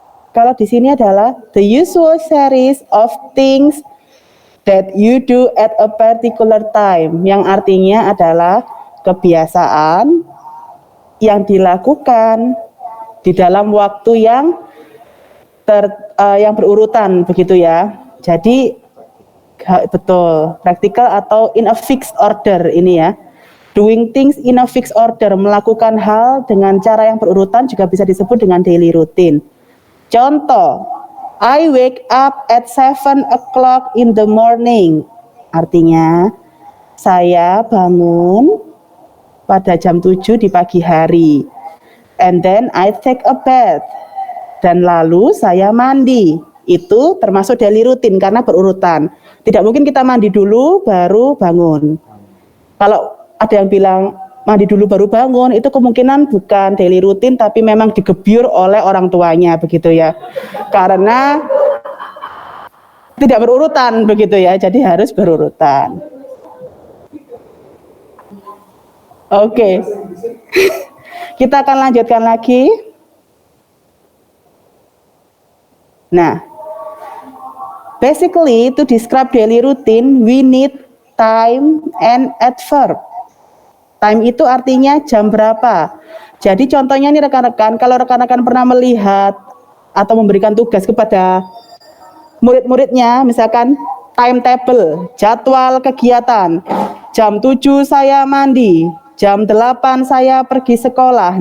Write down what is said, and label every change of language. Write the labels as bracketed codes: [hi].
[id] Kalau di sini adalah [en] the usual series of things that you do at a particular time, [id] yang artinya adalah kebiasaan yang dilakukan di dalam waktu yang yang berurutan begitu ya. Jadi betul, practical atau [en] in a fixed order [id] ini ya. [en] Doing things in a fixed order, [id] melakukan hal dengan cara yang berurutan juga bisa disebut dengan daily routine. [en] Contoh, I wake up at 7 o'clock in the morning. [id] Artinya, saya bangun pada jam 7 di pagi hari. [en] And then I take a bath. [id] Dan lalu saya mandi. Itu termasuk daily routine karena berurutan. Tidak mungkin kita mandi dulu baru bangun. Kalau ada yang bilang mandi dulu baru bangun, itu kemungkinan bukan daily routine tapi memang digebyur oleh orang tuanya begitu ya. Karena tidak berurutan begitu ya, jadi harus berurutan. Oke. Kita akan lanjutkan lagi. [en] Nah, basically to describe daily routine, we need time and adverb. [id] Time itu artinya jam berapa. Jadi contohnya nih rekan-rekan, kalau rekan-rekan pernah melihat atau memberikan tugas kepada murid-muridnya, misalkan timetable, jadwal kegiatan, jam 7 saya mandi, jam 8 saya pergi sekolah.